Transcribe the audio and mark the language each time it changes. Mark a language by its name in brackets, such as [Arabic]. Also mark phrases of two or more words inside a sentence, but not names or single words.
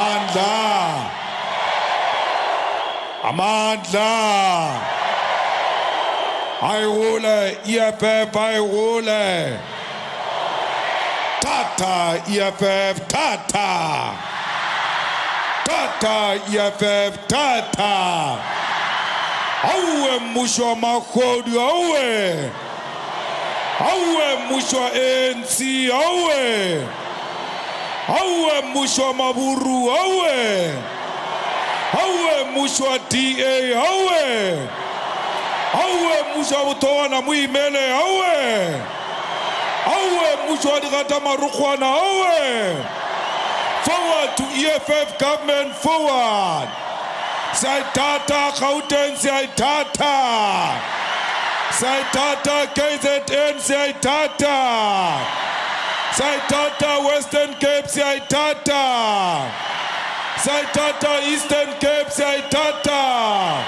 [Southern Sotho] Amandla. Ayule, EFF, ayule. Tata, EFF, tata. Tata, EFF, tata. Awe mushwa makodi, awe. Awe mushwa ANC, awe. Awe mushwa maburu, awe. Awe mushwa DA, awe. Awe mushwa butowana muimele, awe. Awe mushwa digata marukwana, awe. [English] Forward to EFF government, forward. [Southern Sotho] Saitata, Gauteng, Saitata. Saitata, KZN, Saitata. Saitata, Western Cape, Saitata. Saitata, Eastern Cape, Saitata.